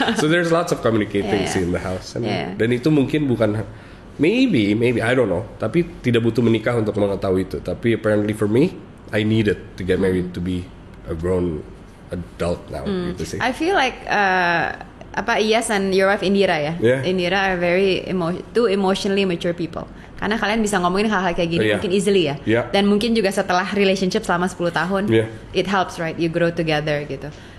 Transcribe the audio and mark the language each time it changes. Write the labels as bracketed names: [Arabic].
[English] So there's lots of communicating in the house. [Indonesian] Dan itu mungkin bukan [English] maybe I don't know, [Indonesian] tapi tidak butuh menikah untuk mengetahui itu. [English] Tapi apparently for me, I needed to get married to be a grown adult now gitu sih. I feel like Iyas and your wife Indira ya. Indira are very two emotionally mature people. [Indonesian] Karena kalian bisa ngomongin hal-hal kayak gini mungkin easily ya. Dan mungkin juga setelah relationship selama 10 tahun, [English] it helps right, you grow together [Indonesian] gitu.